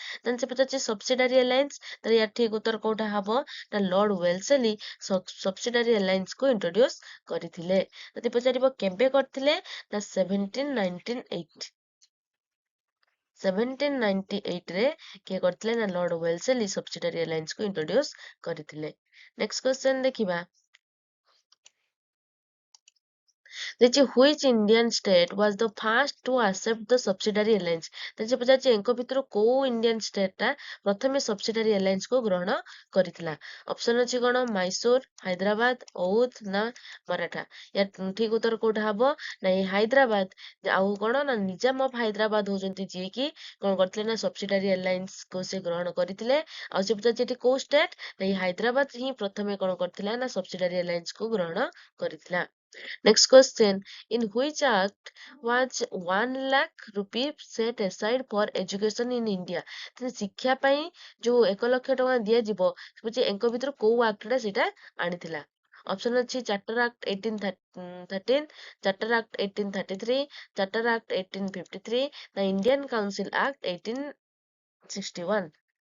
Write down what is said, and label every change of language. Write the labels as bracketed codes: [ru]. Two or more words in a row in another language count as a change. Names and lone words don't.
[or] ଦେନ୍ ସେ ପଚାରୁଛି [en] subsidiary alliance, [or] ତାହେଲେ ୟାର ଠିକ ଉତ୍ତର କୋଉଟା ହବ ନା ଲର୍ଡ ୱେଲସଲି [en] subsidiary alliance [or] କୁ ଇଣ୍ଟ୍ରୋଡ୍ୟୁସ କରିଥିଲେ। ଯଦି ପଚାରିବ କେବେ କରିଥିଲେ ନା 1798। 1798 ରେ କିଏ କରିଥିଲେ ନା ଲର୍ଡ ୱେଲସଲି [en] subsidiary alliance [or] କୁ ଇଣ୍ଟ୍ରୋଡ୍ୟୁସ କରିଥିଲେ। [en] next question ଦେଖିବା। Which Indian state was the first to accept the subsidiary alliance? [or] ସେ ପଚାରୁଛି ଏଙ୍କ ଭିତରୁ କୋଉ [en] Indian state [or] ଟା ପ୍ରଥମେ [en] subsidiary alliance [or] କୁ ଗ୍ରହଣ କରିଥିଲା। ଅପସନ ଅଛି କଣ? ମାଇସୋର, ହାଇଦ୍ରାବାଦ, ଔଧ ନା ମରାଠା। ୟା ଠିକ ଉତ୍ତର କୋଉଟା ହବ ନା ହାଇଦ୍ରାବାଦ। ଆଉ କଣ ନା ନିଜାମ ଅଫ ହାଇଦ୍ରାବାଦ ହଉଛନ୍ତି ଯିଏକି କଣ କରିଥିଲେ ନା [en] subsidiary alliance [or] କୁ ସେ ଗ୍ରହଣ କରିଥିଲେ। ଆଉ ସେ ପଚାରୁଛି ଏଠି କୋଉ ଷ୍ଟେଟ ନା ହାଇଦ୍ରାବାଦ ହିଁ ପ୍ରଥମେ କଣ କରିଥିଲା ନା [en] subsidiary alliance [or] କୁ ଗ୍ରହଣ କରିଥିଲା। [en] Next question. In which act was 1 lakh rupee set aside for education in India? [or] ତ ଶିକ୍ଷା ପାଇଁ ଯୋଉ 1 ଲକ୍ଷ ଟଙ୍କା ଦିଆଯିବ ବୁଝି ଏଙ୍କ ଭିତରୁ କୋଉ ଆକ୍ଟଟା ସେଇଟା ଆଣିଥିଲା। ଅପସନ ଅଛି ଚାର୍ଟର ଆକ୍ଟ 1813, ଚାର୍ଟର ଆକ୍ଟ 1833, ଚାର୍ଟର ଆକ୍ଟ 1853 ନା ଇଣ୍ଡିଆନ କାଉନସିଲ ଆକ୍ଟ 1861।